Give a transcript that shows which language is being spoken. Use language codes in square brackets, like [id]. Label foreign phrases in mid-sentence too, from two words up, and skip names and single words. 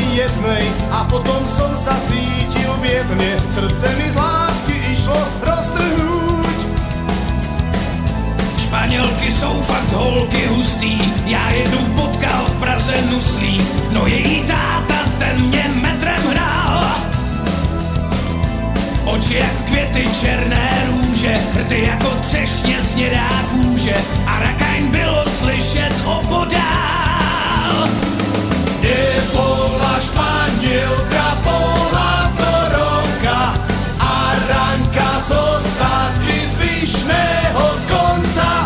[sk] peknej a potom som sa cítil biedne. Srdce mi z lásky išlo roztrhnúť. [cs] Španělky jsou fakt holky hustý, já jednu potkal v Praze nuslí, no její táta ten mě metrem hrál. Oči jak květy černé růže, rty jako třešně snědá kůže a rakajn bylo slyšet opodál. [sk] Nebola Španielka, bola to Rómka a Ranka z osady z Vyšného konca.